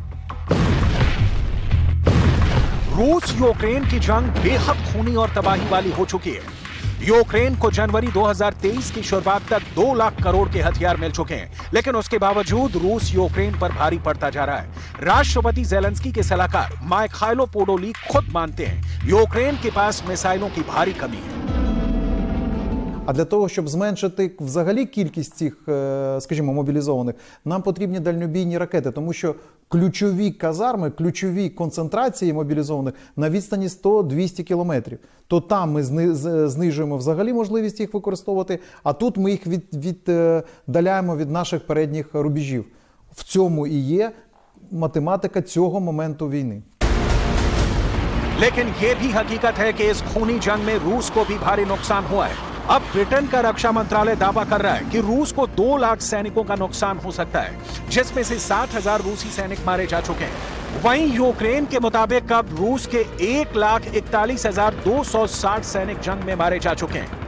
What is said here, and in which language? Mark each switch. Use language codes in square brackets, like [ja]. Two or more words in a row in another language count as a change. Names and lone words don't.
[hi] रूस यूक्रेन की जंग बेहद खूनी और तबाही वाली हो चुकी है। यूक्रेन को जनवरी 2023 की शुरुआत तक 2 लाख करोड़ के हथियार मिल चुके हैं, लेकिन उसके बावजूद रूस यूक्रेन पर भारी पड़ता जा रहा है। राष्ट्रपति ज़ेलेंस्की के सलाहकार मायखाइलो पोडोलिक खुद मानते हैं यूक्रेन के पास मिसाइलों की भारी कमी है। [uk] А для того, щоб зменшити взагалі кількість цих, скажімо, мобілізованих, нам потрібні дальнобійні ракети, тому що ключові казарми, ключові концентрації мобілізованих на відстані 100-200 кілометрів. То там ми знижуємо взагалі можливість їх використовувати, а тут ми їх віддаляємо від наших передніх рубежів. В цьому і є математика цього моменту війни. [hi] लेकिन यह भी हकीकत है कि इस खूनी जंग में रूस को भी भारी नुकसान हुआ है। अब ब्रिटेन का रक्षा मंत्रालय दावा कर रहा है कि रूस को 2 लाख सैनिकों का नुकसान हो सकता है, जिसमें से 60,000 रूसी सैनिक मारे जा चुके हैं। वहीं यूक्रेन के मुताबिक अब रूस के 1,41,260 सैनिक जंग में मारे जा चुके हैं।